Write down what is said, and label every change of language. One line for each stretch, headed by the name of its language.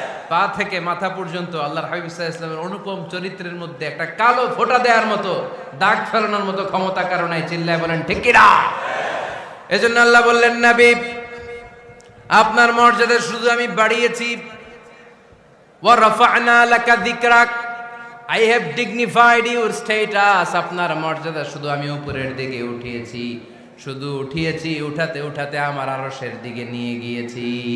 Bangla: পা থেকে মাথা পর্যন্ত আল্লাহর হাবিব সাল্লাল্লাহু আলাইহি ওয়াসাল্লামের অনুপম চরিত্রের মধ্যে একটা কালো ফোঁটা দেওয়ার মতো, দাগ ফেলানোর মতো ক্ষমতা কারো নাই। চিল্লায় বলেন ঠিক কিনা? এজন্য আল্লাহ বললেন, নবী আপনার মর্যাদা শুধু আমি বাড়িয়েছি।
Arabic: ওয়া রাফা'না লাকা যিকরাক,
English: I have dignified your status.
Bangla: আপনার মর্যাদা শুধু আমি উপরের দিকে উঠিয়েছি, শুধু উঠিয়েছি, উঠাতে উঠাতে আমার আরশের দিকে নিয়ে গিয়েছি।